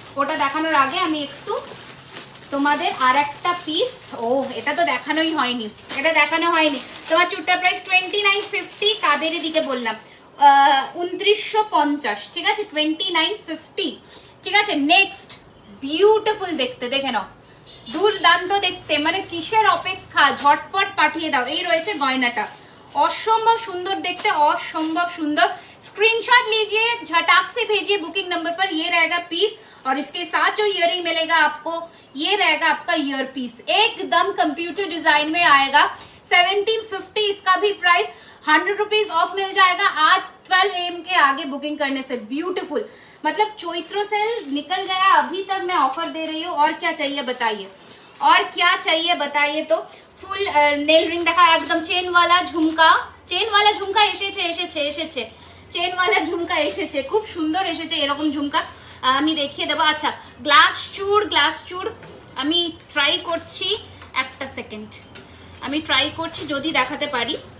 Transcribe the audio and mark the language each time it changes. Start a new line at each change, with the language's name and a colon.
Bangla: ওটা দেখানোর আগে আমি একটু তোমাদের আর একটা পিস, এটা তো দেখানোই হয়নি, এটা দেখানো হয়নি। তোমার চুটটার প্রাইস 2950, কাবেরের দিকে বললাম 2950। ঠিক আছে 2950। ঠিক আছে নেক্সট, বিউটিফুল দেখতে, দেখে নাও, দুর্দান্ত দেখতে, মানে কিসের অপেক্ষা, ঝটপট পাঠিয়ে দাও। এই রয়েছে গয়নাটা,
Hindi: असंभव सुंदर देखते, असंभव सुंदर। स्क्रीनशॉट लीजिए, झटाक से भेजिए बुकिंग नंबर पर। ये रहेगा पीस और इसके साथ जो इयरिंग मिलेगा आपको, ये रहेगा आपका ईयर पीस, एकदम कंप्यूटर डिजाइन में आएगा। 1750 इसका भी प्राइस, 100 रुपीज ऑफ मिल जाएगा आज 12 AM के आगे बुकिंग करने से। ब्यूटीफुल, मतलब चैत्र सेल निकल गया, अभी तक मैं ऑफर दे रही हूँ। और क्या चाहिए बताइए, और क्या चाहिए बताइए।
Bangla: तो ফুল নেল রিং দেখা, একদম চেনওয়ালা ঝুমকা, চেনওয়ালা ঝুমকা এসেছে এসেছে এসেছে চেনওয়ালা ঝুমকা এসেছে, খুব সুন্দর এসেছে এরকম ঝুমকা, আমি দেখিয়ে দেবো। আচ্ছা গ্লাস চুড়, গ্লাস চুড় আমি ট্রাই করছি, একটা সেকেন্ড আমি ট্রাই করছি যদি দেখাতে পারি।